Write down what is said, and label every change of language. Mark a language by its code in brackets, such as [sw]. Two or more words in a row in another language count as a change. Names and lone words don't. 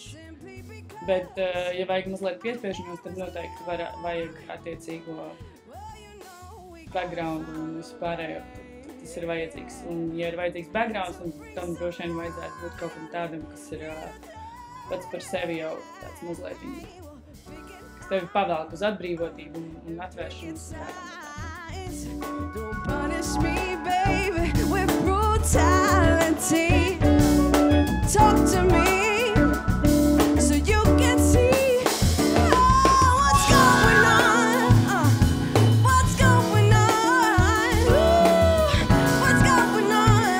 [lv] Bet, ja vajag mazliet piespiešanos, tad noteikti vajag attiecīgo background un vispārējo. Tas ir vajadzīgs. Un, ja ir vajadzīgs backgrounds, tam droši vien vajadzētu būt kaut kam tādam, kas ir pats par sevi jau tāds mazliet, kas tevi pavelk uz atbrīvotību un atvēršanu. [en] Don't punish me, baby, with brutality. Talk to me so you can see what's going on. What's going on? What's going on?